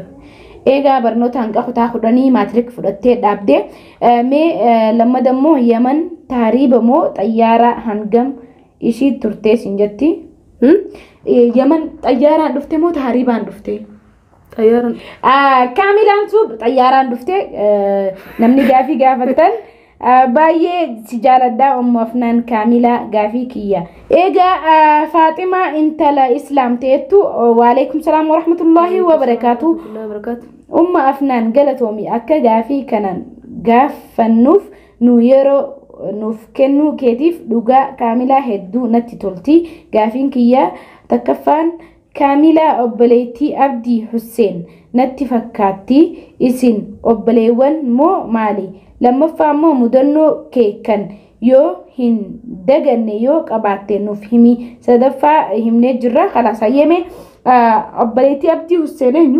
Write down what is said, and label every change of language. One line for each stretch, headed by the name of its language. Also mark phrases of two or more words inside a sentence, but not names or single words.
Oromo: egaa barnoota hanqa kutaa kudhanii maatirik fudhattee dhaabde mee lammadammoo yaman taariiba moo xayyaara hangam ishii turtee sin jetti yaman xayyaaraan dhufte moo taariibaan dhufte xayyaaraan kaamilaan sun xayyaaraan dhufte namni gaafii gaafattan baay'ee si jaaladhaa ummu afnaan kaamilaa gaafii kiyya egaa Faaxima intala islaam teettu
Arabic: وعليكم السلام ورحمة الله وبركاته
Oromo: umma afnaan galatoomi akka gaafii kanan gaafannuuf nu yeroo nuuf kennu keetiif dhugaa kaamilaa hedduu natti tolti gaafiin kiyya takkaffaan kaamilaa obboleettii Abdii Hussein natti fakkaatti isin obboleewwan moo maali lammaffaa immoo mudannoo kee kan yoo hin daganne yoo qabaatte nuuf himi sadaffaa himnee jirra khalaas hayyeme obboleettii Abdii Hussein eenyu